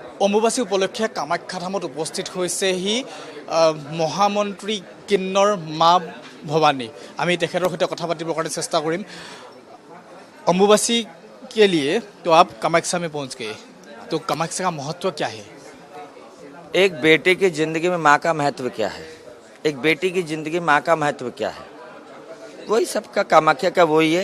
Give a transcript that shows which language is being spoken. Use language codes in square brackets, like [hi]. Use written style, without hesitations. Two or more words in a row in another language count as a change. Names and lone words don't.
[as] অম্বুবাচী উপলক্ষে কামাখ্যা ধামত উপস্থিত হৈছেহি মহামন্ত্ৰী কিন্নৰ মা ভৱানী। আমি তেখেতৰ সৈতে কথা পাতিবৰ কাৰণে চেষ্টা কৰিম। [hi] अम्बुबासी के लिए तो आप कामाख्या में पहुंच गए, तो कामाख्या का महत्व क्या है? एक बेटे की ज़िंदगी में माँ का महत्व क्या है, एक बेटी की ज़िंदगी में माँ का महत्व क्या है, वही सबका कामाख्या का वही है।